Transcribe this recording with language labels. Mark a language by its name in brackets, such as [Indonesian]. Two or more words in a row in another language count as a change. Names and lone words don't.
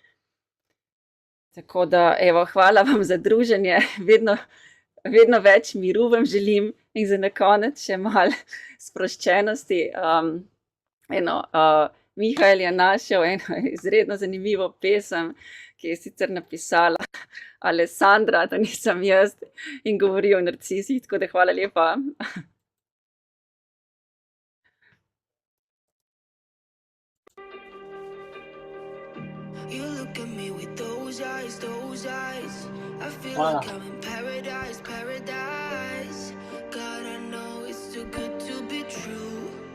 [Slovenian] Tako da, hvala vam za druženje, vedno več miru vam želim in za na konec še malo sproščenosti. Mihael je našel eno izredno zanimivo pesem, ki je sicer napisala Alessandra, to nisem jaz, in govori o narcisih, tako da hvala lepa. [English] You look at me with those eyes, those eyes. I feel [Slovenian] Hvala. [English] like I'm in paradise, paradise. God, I know it's too good to be true.